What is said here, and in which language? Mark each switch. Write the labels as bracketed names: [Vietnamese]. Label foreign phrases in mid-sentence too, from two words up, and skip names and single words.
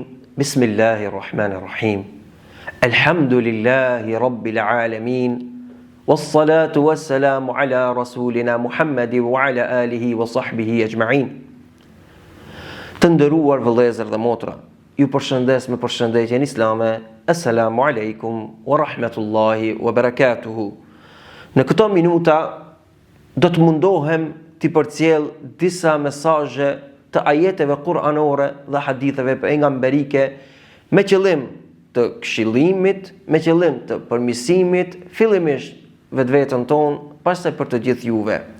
[Arabic] بسم الله الرحمن الرحيم الحمد لله رب العالمين والصلاة والسلام على رسولنا محمد وعلى آله وصحبه أجمعين. [Albanian] Të nderuar vëllezër dhe motra, ju përshëndes me përshëndetjen islame. [Arabic] السلام عليكم ورحمة الله وبركاته. [Albanian] Në këto minuta do të mundohem të përcjell disa mesazhe të ajeteve kuranore dhe haditheve pejgamberike me qëllim të këshillimit, me qëllim të përmirësimit, fillimisht vetveten tonë, pastaj për të gjithë juve.